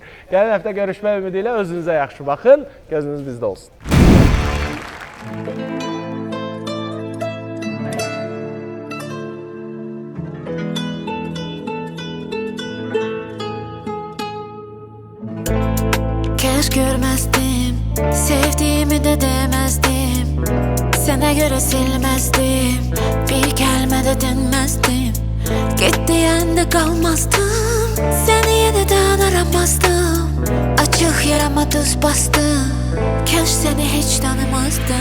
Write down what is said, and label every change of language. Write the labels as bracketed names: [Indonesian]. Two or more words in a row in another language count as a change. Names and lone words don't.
[Azerbaijani] Gələn həftə görüşmək ümidi ilə özünüzə yaxşı baxın. Gözünüz bizdə olsun. [Turkish] Keş görmezdim, sevdiğimi de demezdim. Sana göre silmezdim, bir kelime de dinmezdim. Git diyen de kalmazdım, seni yeniden aramazdım. Açık yarama tuz bastım, keş seni hiç tanımazdım.